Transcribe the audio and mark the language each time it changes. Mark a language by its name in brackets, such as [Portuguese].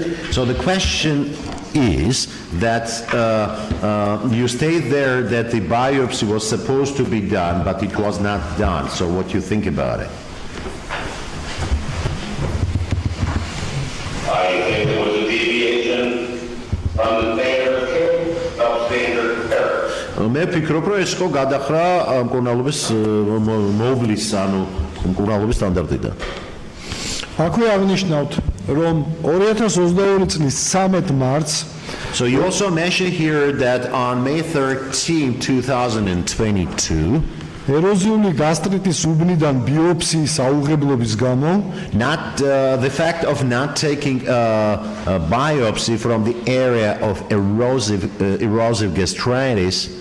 [English] So the question is that you state there that the biopsy was supposed to be done, but it was not done. So what do you think about it? I think there was a deviation from the standard of care, substandard care. [Georgian] მე ვფიქრობ, რომ ეს იყო გადახრა მკურნალობის მოვლის, ანუ მკურნალობის სტანდარტიდან. აქვე აღნიშნავთ რომ 2022 წლის 13 მარტს [English] So you also mention here that on May 13, 2022 [Georgian] ეროზიული გასტრიტის უბნიდან ბიოპსიის აუღებლობის გამო [English] not the fact of not taking a biopsy from the area of erosive gastritis